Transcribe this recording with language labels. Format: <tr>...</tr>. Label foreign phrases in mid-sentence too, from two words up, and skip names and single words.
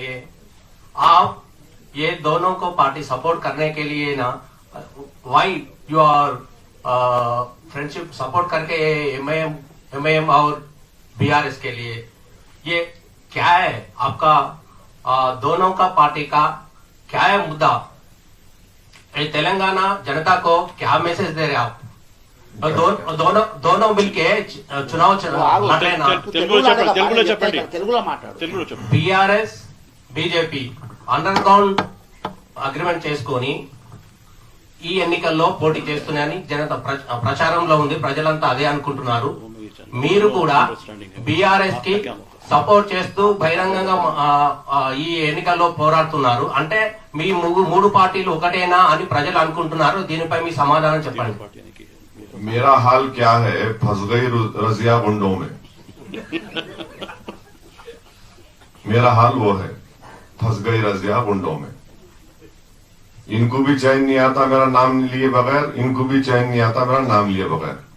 <hi>ये आप ये दोनों को</hi> <en>party support</en> <hi>करने के लिए ना,</hi> <en>why you are friendship support</en> <hi>करके एमआईएम और बीआरएस के लिए ये क्या है आपका, दोनों का पार्टी का क्या है मुद्दा? ये तेलंगाना जनता को क्या मैसेज दे रहे आप? दोनों मिलके चुनाव लड़ना.</hi> <te>తెలుగులో మాట్లాడు. बीआरएस बीजेपी</te> <en>underground agreement</en> <te>చేసుకొని ఈ ఎన్నికల్లో పోటీ చేస్తున్నాయని జనత ప్రచారంలో ఉంది. ప్రజలంతా అదే అనుకుంటున్నారు. మీరు కూడా బీఆర్ఎస్ కి సపోర్ట్ చేస్తూ బహిరంగంగా ఈ ఎన్నికల్లో పోరాడుతున్నారు. అంటే మీ మూడు పార్టీలు ఒకటేనా అని ప్రజలు అనుకుంటున్నారు. దీనిపై మీ సమాధానం చెప్పండి.</te> <hi>मेरा हाल क्या है, फंस गई रजिया गुंडों में। मेरा हाल वो है, फंस गई रजिया गुंडों में। इनको भी चैन नहीं आता मेरा नाम लिए बगैर, इनको भी चैन नहीं आता मेरा नाम लिए बगैर।</hi>